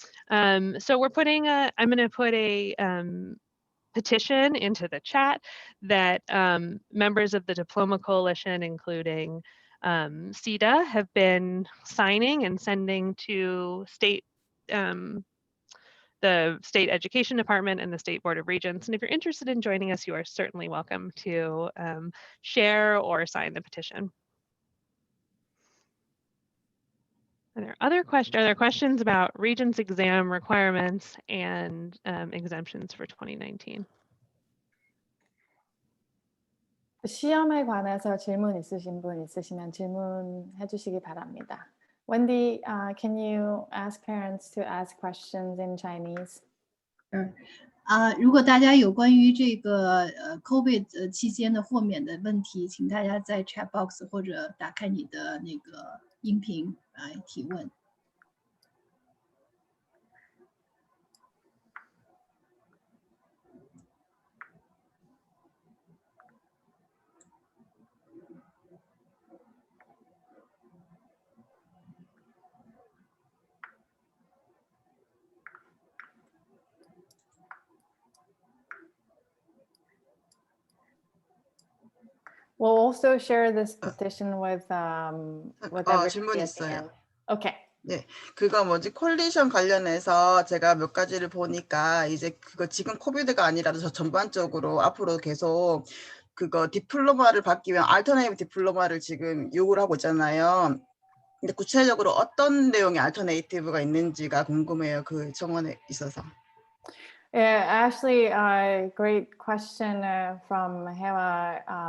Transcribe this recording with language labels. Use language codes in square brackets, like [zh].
[en] So I'm going to put a petition into the chat that members of the Diploma Coalition, including ceta, have been signing and sending to the State Education Department and the State Board of Regents. And if you're interested in joining us, you are certainly welcome to share or sign the petition. Are there questions about regents exam requirements and exemptions for 2019? [ko] 시험에 관해서 질문 있으신 분 있으시면 질문해 주시기 바랍니다. [en] Wendy, can you ask parents to ask questions in Chinese? [zh] 如果大家有关于这个COVID 期间的豁免的问题，请大家在 chat box 或者打开你的那个音频来提问。 [en] We'll also share this petition with everybody [ko] 질문 [en] at the [ko] 있어요. [en] end. Okay. [ko] 네, 그거 뭐지 콜리션 관련해서 제가 몇 가지를 보니까 이제 그거 지금 코비드가 아니라도 저 전반적으로 앞으로 계속 그거 디플로마를 받기 위한 알터네이티브 디플로마를 지금 요구를 하고 있잖아요. 근데 구체적으로 어떤 내용의 알터네이티브가 있는지가 궁금해요. 그 정원에 있어서. [en] Yeah, actually, great question from Hema.